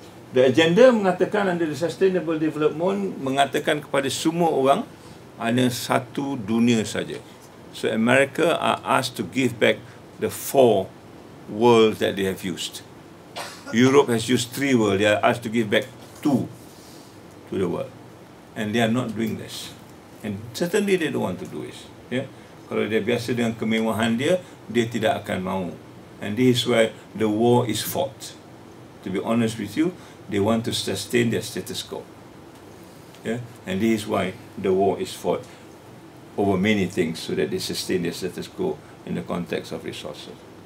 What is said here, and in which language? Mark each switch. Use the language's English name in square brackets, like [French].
[Malay] The agenda mengatakan [English] under the sustainable development [Malay] mengatakan kepada semua orang hanya satu dunia saja. [English] So America are asked to give back the 4 worlds that they have used. Europe has used 3 worlds. They are asked to give back 2 to the world, and they are not doing this. And certainly they don't want to do this. Yeah? [Malay] Kalau dia biasa dengan kemewahan dia tidak akan mau. [English] And this is why the war is fought. To be honest with you, they want to sustain their status quo. Yeah? And this is why the war is fought over many things, so that they sustain their status quo in the context of resources.